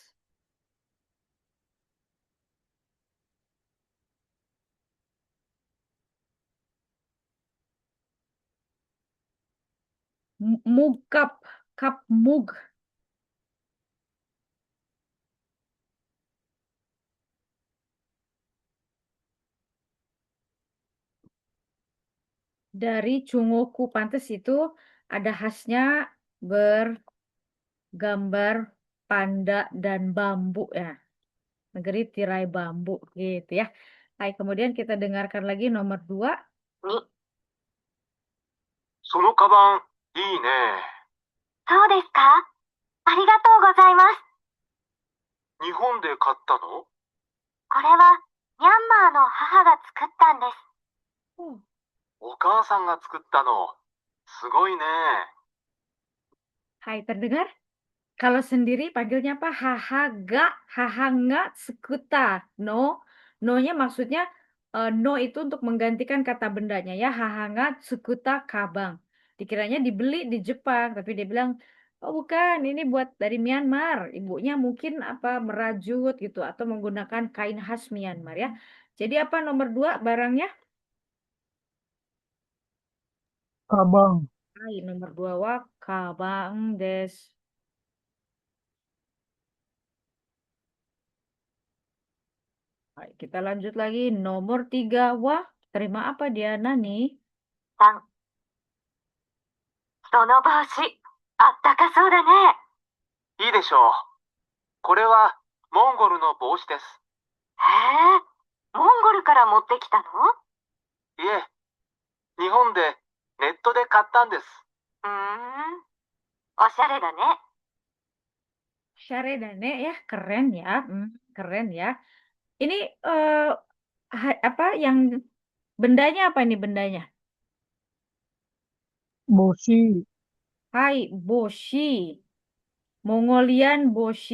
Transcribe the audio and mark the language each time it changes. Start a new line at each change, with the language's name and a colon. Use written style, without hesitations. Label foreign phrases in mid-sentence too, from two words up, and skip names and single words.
Indonesian: mug cup mug dari Chungoku. Pantes itu ada khasnya bergambar panda dan bambu ya. Negeri tirai bambu gitu ya. Hai, kemudian kita dengarkan lagi nomor 2.
Japanese: に、そのカバン、いいね。そうですか？ありがとうございます。日本で買ったの？これはミャンマーの母が作ったんです。お母さんが作ったの。すごいね。
Indonesian: Hai, terdengar? Kalau sendiri panggilnya apa?
Japanese: 母が、母が、作った.
Indonesian: No, no-nya maksudnya no itu untuk menggantikan kata bendanya ya.
Japanese: 母が、作った、鞄.
Indonesian: Dikiranya dibeli di Jepang, tapi dia bilang, oh bukan, ini buat dari Myanmar. Ibunya mungkin apa merajut gitu atau menggunakan kain khas Myanmar ya. Jadi apa nomor 2 barangnya? Kabang. Hai, nomor 2
Japanese: は鞄です.
Indonesian: Baik, kita lanjut lagi. Nomor 3. Wah, terima apa dia, Nani?
Japanese: 3、その帽子、あったかそうだね。いいでしょう。これはモンゴルの帽子です。へえ、モンゴルから持ってきたの？いえ、日本でネットで買ったんです。おしゃれだね。
Indonesian: Syaredane ya, keren ya. Keren ya. Ini eh apa yang bendanya apa ini bendanya? Boshi, Hai, Boshi. Mongolian Boshi.